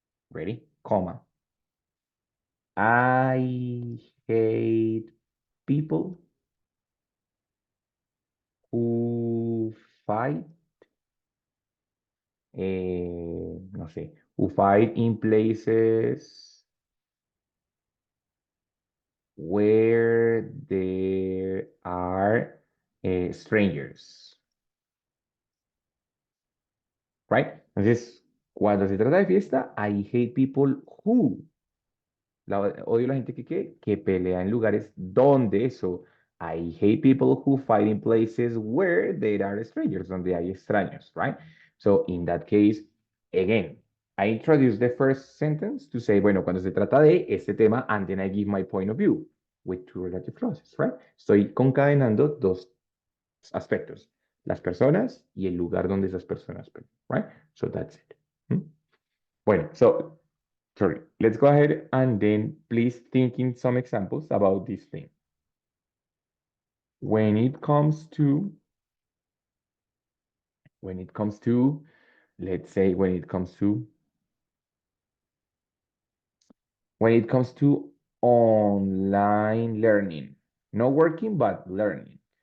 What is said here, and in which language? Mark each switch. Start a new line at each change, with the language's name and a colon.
English: ready, comma, I hate people who fight,
Spanish: no sé,
English: who fight in places where there are strangers, right?
Spanish: Entonces, cuando se trata de fiesta,
English: I hate people who.
Spanish: Odio la gente que pelea en lugares donde eso.
English: I hate people who fight in places where there are strangers,
Spanish: donde hay extraños,
English: right? So in that case, again, I introduce the first sentence to say,
Spanish: bueno, cuando se trata de este tema,
English: and then I give my point of view with two relative clauses, right?
Spanish: Estoy concadenando dos aspectos, las personas y el lugar donde esas personas pelean, right?
English: So that's it. ¿Mm?
Spanish: Bueno,
English: so sorry, let's go ahead and then please think in some examples about this thing. When it comes to, when it comes to, let's say when it comes to online learning, not working, but learning.